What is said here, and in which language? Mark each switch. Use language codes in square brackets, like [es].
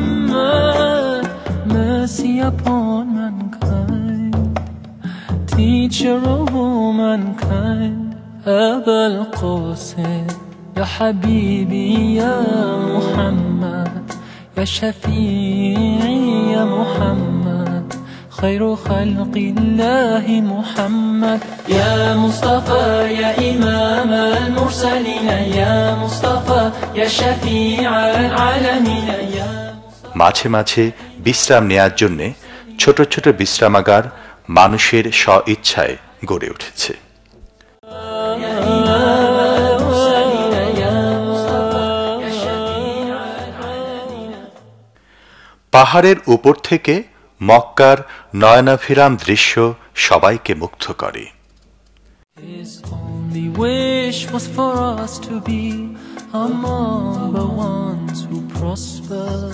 [en] Muhammad, mercy upon mankind, teacher of all mankind. [ar] Aba al-Qasim, ya Habibi, ya Muhammad, ya Shafi'i, ya Muhammad, خير خلق الله محمد. يا مصطفى يا إمام المرسلين، يا مصطفى يا شفيع العالمين. [bn] মাঝে মাঝে বিশ্রাম নেয়ার জন্য ছোট ছোট বিশ্রামাগার মানুষের স্ব ইচ্ছায় গড়ে উঠেছে। পাহাড়ের উপর থেকে মক্কার নয়নাভিরাম দৃশ্য সবাইকে মুগ্ধ করে। [en] His only wish was for us to be among the ones who prosper.